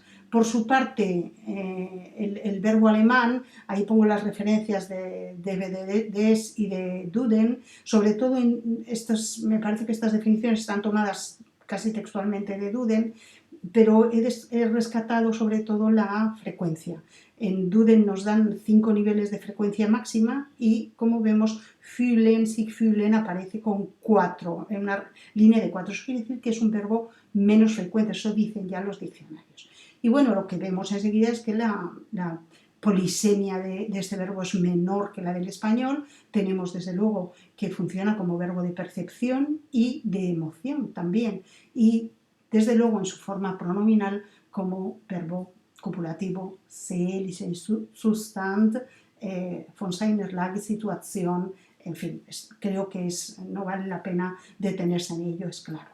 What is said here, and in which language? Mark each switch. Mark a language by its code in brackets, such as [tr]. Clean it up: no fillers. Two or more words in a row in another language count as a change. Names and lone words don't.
[es] Por su parte, el verbo alemán, ahí pongo las referencias de des y de Duden, sobre todo me parece que estas definiciones están tomadas casi textualmente de Duden, pero he rescatado sobre todo la frecuencia. En Duden nos dan 5 niveles de frecuencia máxima y, como vemos, [de] fühlen, sich fühlen [es] aparece con 4, en una línea de 4. Eso quiere decir que es un verbo menos frecuente, eso dicen ya los diccionarios. Y bueno, lo que vemos enseguida es que la polisemia de este verbo es menor que la del español. Tenemos desde luego que funciona como verbo de percepción y de emoción también, y desde luego en su forma pronominal como verbo copulativo, [de] seelischer Zustand, von seiner Lage, Situation, [es] en fin, creo que no vale la pena detenerse en ello, es claro.